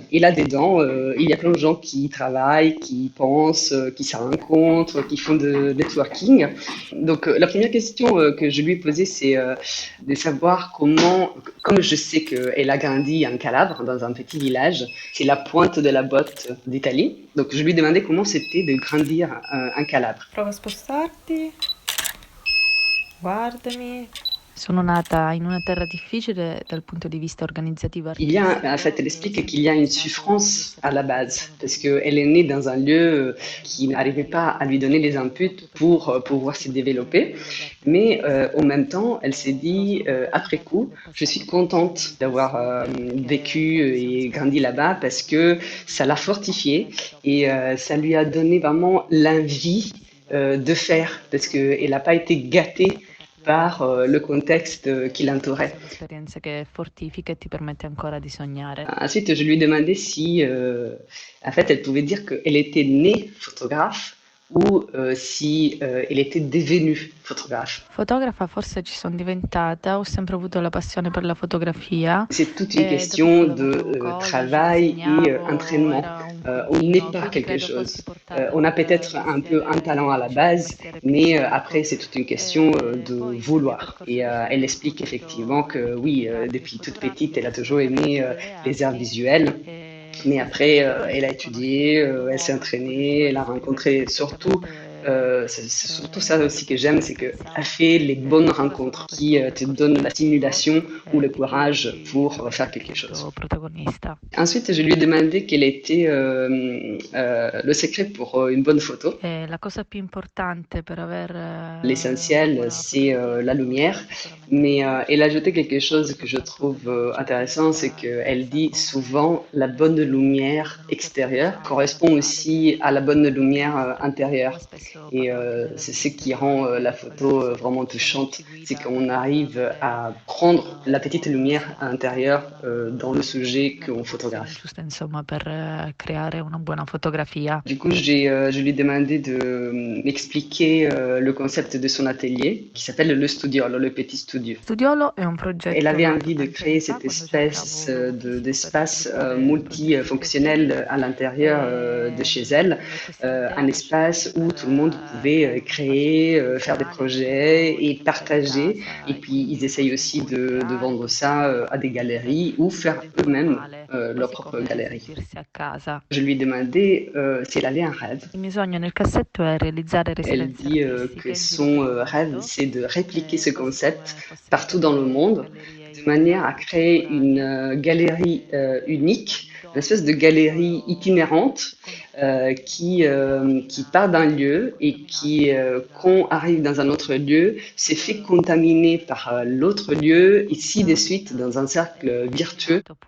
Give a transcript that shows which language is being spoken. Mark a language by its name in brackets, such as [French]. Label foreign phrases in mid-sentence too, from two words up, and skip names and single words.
[French] Et là-dedans, il y a plein de gens qui travaillent, qui pensent, qui se rencontrent, qui font de networking. Donc, la première question que je lui ai posée, c'est de savoir comment, comme je sais qu'elle a grandi en Calabre, dans un petit village, c'est la pointe de la botte d'Italie. Donc, je lui ai demandé comment c'était de grandir en Calabre. [Italian] Prova a spostarti. Guardami. Sono nata in una terra difficile dal punto di vista organizzativo. [French] Il y a, en fait, elle explique qu'il y a une souffrance à la base, parce qu'elle est née dans un lieu qui n'arrivait pas à lui donner les inputs pour pouvoir se développer. Mais en même temps, elle s'est dit, après coup, je suis contente d'avoir vécu et grandi là-bas, parce que ça l'a fortifiée et ça lui a donné vraiment l'envie de faire, parce qu'elle n'a pas été gâtée par le contexte qui l'entourait. [Italian] Un'esperienza che fortifica e ti permette ancora di sognare. [French] Ensuite, je lui ai demandé si, en fait, elle pouvait dire qu'elle était née photographe ou si elle était devenue photographe. [Italian] Fotografa forse ci sono diventata, ho sempre avuto la passione per la fotografia. [French] C'est toute une question de travail et entraînement. On n'est pas quelque chose. On a peut-être un peu un talent à la base, mais après c'est toute une question de vouloir. Et elle explique effectivement que oui, depuis toute petite, elle a toujours aimé les arts visuels. Mais après, elle a étudié, elle s'est entraînée, elle a rencontré surtout, c'est surtout ça aussi que j'aime, c'est qu'elle fait les bonnes rencontres qui te donnent la stimulation ou le courage pour faire quelque chose. Ensuite, je lui ai demandé quel était le secret pour une bonne photo. [Italian] La cosa più importante per aver [French] L'essentiel, c'est la lumière, mais elle a ajouté quelque chose que je trouve intéressant, c'est qu'elle dit souvent la bonne lumière extérieure correspond aussi à la bonne lumière intérieure. Et c'est ce qui rend la photo vraiment touchante, c'est qu'on arrive à prendre la petite lumière intérieure dans le sujet qu'on photographie. [Italian] insomma per creare una buona fotografia. [French] Du coup, je lui ai demandé de m'expliquer le concept de son atelier, qui s'appelle le Studiolo, le petit studio. [Italian] Studiolo è un progetto. [French] Elle avait envie de créer cette espèce d'espace multifonctionnel à l'intérieur de chez elle, un espace où tout le monde pouvait créer, faire des projets et partager. Et puis, ils essayent aussi de vendre ça à des galeries ou faire eux-mêmes leur propre galerie. Je lui ai demandé si elle avait un rêve. [Italian] Il mio sogno nel cassetto è realizzare [French] Elle dit que son rêve, c'est de répliquer ce concept partout dans le monde, de manière à créer une galerie unique, une espèce de galerie itinérante qui part d'un lieu et qui, quand arrive dans un autre lieu, se fait contaminer par l'autre lieu et ainsi de suite dans un cercle virtueux.